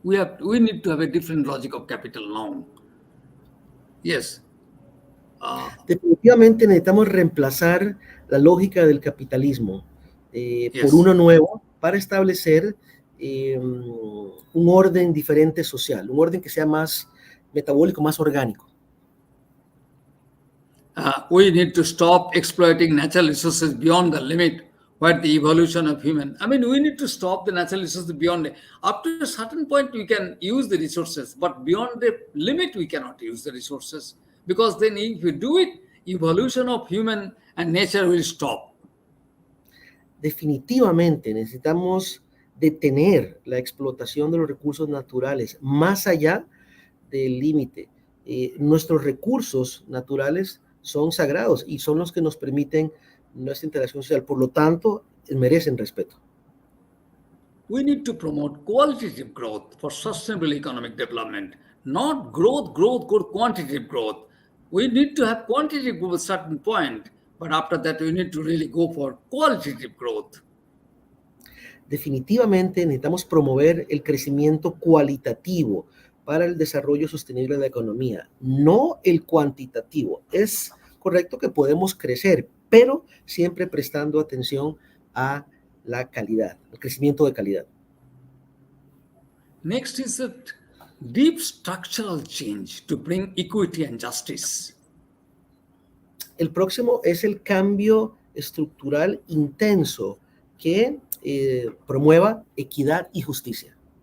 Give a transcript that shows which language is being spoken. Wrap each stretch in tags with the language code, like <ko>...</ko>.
<en>We need to have a different logic of capital now. Yes.</en> <es>Definitivamente necesitamos reemplazar la lógica del capitalismo por uno nuevo para establecer un orden diferente social, un orden que sea más metabólico, más orgánico.</es> <en>We need to stop exploiting natural resources beyond the limit What the evolution of human. I mean, we need to stop the natural resources beyond. Up to a certain point, we can use the resources, but beyond the limit, we cannot use the resources. Because then if we do it, evolution of human and nature will stop.</en> <es>Definitivamente necesitamos detener la explotación de los recursos naturales más allá del límite. Nuestros recursos naturales son sagrados y son los que nos permiten nuestra interacción social. Por lo tanto, merecen respeto.</es> <en>We need to promote qualitative growth for sustainable economic development, not growth, quantitative growth. We need to have quantitative growth at a certain point, but after that, we need to really go for qualitative growth.</en> <es>Definitivamente necesitamos promover el crecimiento cualitativo para el desarrollo sostenible de la economía, no el cuantitativo. Es correcto que podemos crecer, pero siempre prestando atención a la calidad, al crecimiento de calidad.</es> <en>Next is a deep structural change to bring equity and justice.</en> <es>El próximo es el cambio estructural intenso que promueva equidad y justicia.</es>